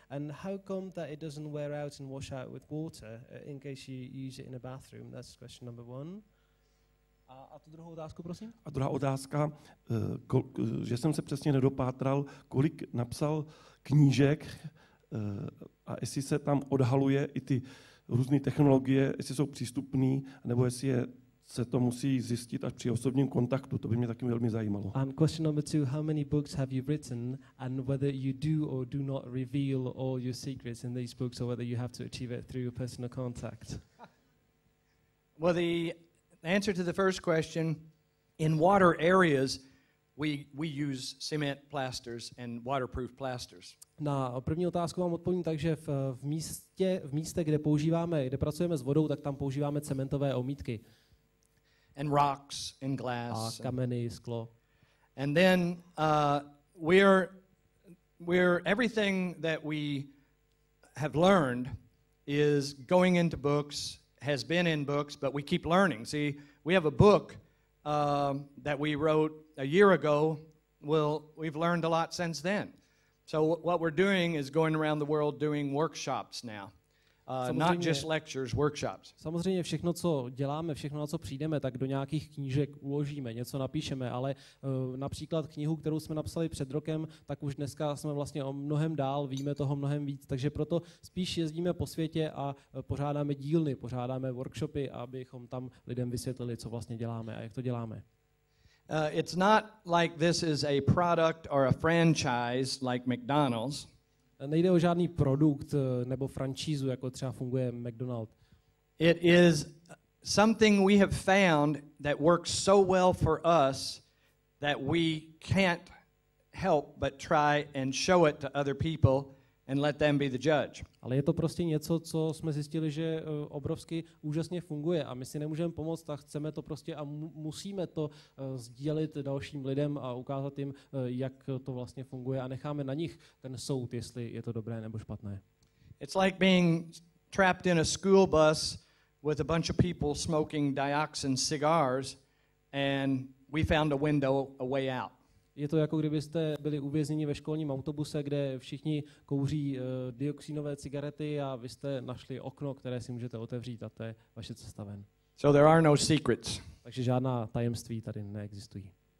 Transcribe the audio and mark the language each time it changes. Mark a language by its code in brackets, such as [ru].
[en] And how come that it doesn't wear out and wash out with water in case you use it in a bathroom? That's question number one. [cs] A tu druhou otázku, prosím? A druhá otázka, že jsem se přesně nedopátral, kolik napsal knížek a jestli se tam odhaluje i ty různé technologie, jestli jsou přístupné, nebo jestli se to musí zjistit až při osobním kontaktu. To by mě taky velmi zajímalo. [en] And question number 2, how many books have you written and whether you do or do not reveal all your secrets in these books or whether you have to achieve it through your personal contact? Well, the answer to the first question, in water areas, we use cement plasters and waterproof plasters. [cs] Na první otázku vám odpovím tak, že v místě, kde pracujeme s vodou, tak tam používáme cementové omítky. [en] And rocks and glass. [cs] A kameny, sklo. [en] And then we're everything that we have learned is going into books, has been in books, but we keep learning. See, we have a book that we wrote a year ago. Well, we've learned a lot since then. So what we're doing is going around the world doing workshops now. Not just lectures, workshops. [cs] Samozřejmě všechno, co děláme, všechno, na co přijdeme, tak do nějakých knížek uložíme, něco napíšeme, ale například knihu, kterou jsme napsali před rokem, tak už dneska jsme vlastně o mnohem dál, víme toho mnohem víc, takže proto spíš jezdíme po světě a pořádáme dílny, pořádáme workshopy, abychom tam lidem vysvětlili, co vlastně děláme a jak to děláme. [en] It's not like this is a product or a franchise like McDonald's. [cs] Nejde o žádný produkt nebo franšízu, jako třeba funguje McDonald's. [en] It is something we have found that works so well for us that we can't help but try and show it to other people and let them be the judge. [cs] Ale je to prostě něco, co jsme zjistili, že obrovsky úžasně funguje a my si nemůžeme pomoct a chceme to prostě a musíme to sdělit dalším lidem a ukázat jim, jak to vlastně funguje a necháme na nich ten soud, jestli je to dobré nebo špatné. [en] It's like being trapped in a school bus with a bunch of people smoking dioxin cigars and we found a window, a way out. [cs] Je to jako kdybyste byli uvězněni ve školním autobuse, kde všichni kouří dioxinové cigarety a vy jste našli okno, které si můžete otevřít a to je vaše cesta ven. [en] So there are no secrets. [cs] Takže žádná tajemství tady neexistují.